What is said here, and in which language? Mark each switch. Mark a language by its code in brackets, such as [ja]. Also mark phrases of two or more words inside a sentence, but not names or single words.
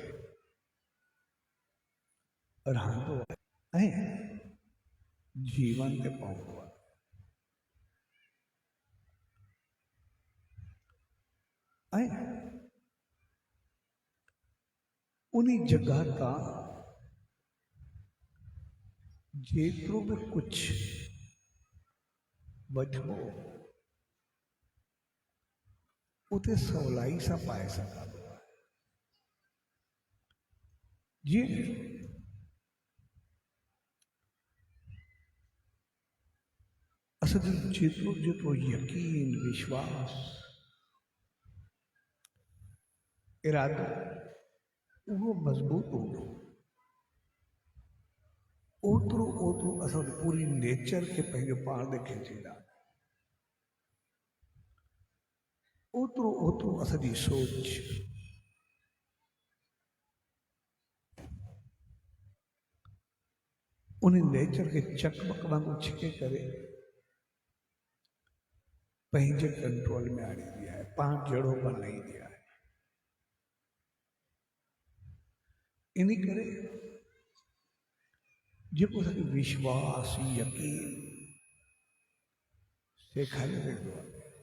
[sd] रहंदो है जीवन ते पहुंचो है उन्हीं जगह का जेतरो में कुछ वठबो उते सवलाई सा पाए सका जी असल जेतरो जेतरो यकीन विश्वास इरादो वो मजबूत हो ओतरो ओतरो असल पूरी नेचर के पंहिंजो पाण दे खींचींदा ओतरो ओतरो असांजी सोच उन नेचर के चकमक वांगुरु छिके करे पंहिंजे कंट्रोल में आणींदी आहे पाण जहिड़ो बनाईंदी आहे इन करे जेको असांखे विश्वास यकीन सेखारियो वेंदो आहे